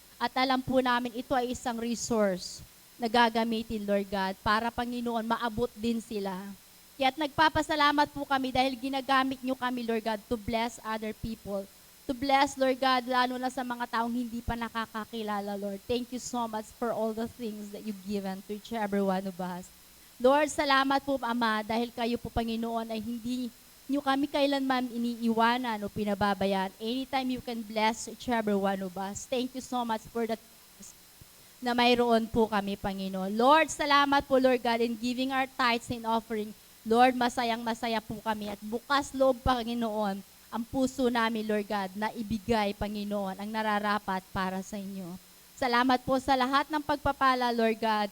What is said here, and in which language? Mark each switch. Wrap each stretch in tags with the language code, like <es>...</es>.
<tl>At alam po namin ito ay isang resource na gagamitin, Lord God, para, Panginoon, maabot din sila. Kaya't nagpapasalamat po kami dahil ginagamit nyo kami, Lord God,</tl> <en>to bless other people. To bless,</en> <tl>Lord God, lalo na sa mga taong hindi pa nakakakilala, Lord.</tl> <en>Thank you so much for all the things that you've given to each every one of us.</en> <tl>Lord, salamat po, Ama, dahil kayo po, Panginoon, ay hindi nyo kami kailanman iniiwanan o pinababayaan.</tl> <en>Anytime you can bless each every one of us. Thank you so much for that</en> <tl>na mayroon po kami,</tl> <en>Panginoon. Lord,</en> <tl>salamat po,</tl> <en>Lord God, in giving our tithes and offering.</en> <tl>Lord, masayang-masaya po kami at bukas loob, Panginoon, ang puso namin, Lord God, na ibigay, Panginoon, ang nararapat para sa inyo. Salamat po sa lahat ng pagpapala, Lord God.</tl>